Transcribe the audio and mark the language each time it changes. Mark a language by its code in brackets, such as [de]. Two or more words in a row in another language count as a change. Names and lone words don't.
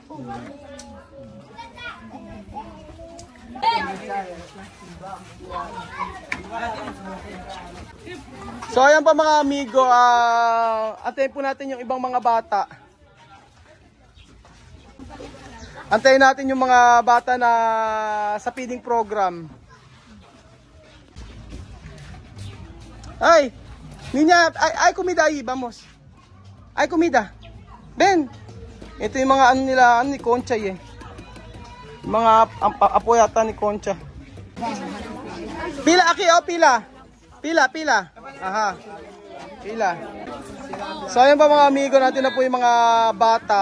[tl] So ayan pa mga amigo, antayin po natin yung ibang mga bata. Antayin natin yung mga bata na sa feeding program. Ay, [cbk] niña, ay comida ahí, vamos. Ay comida. Ben. [tl] Ito yung mga ano nila, ni Concha eh. Mga apo yata ni Concha. [cbk] Pila aki, oh, pila. Pila. Aha. Pila. [tl] So ayan pa mga amigo natin na po yung mga bata.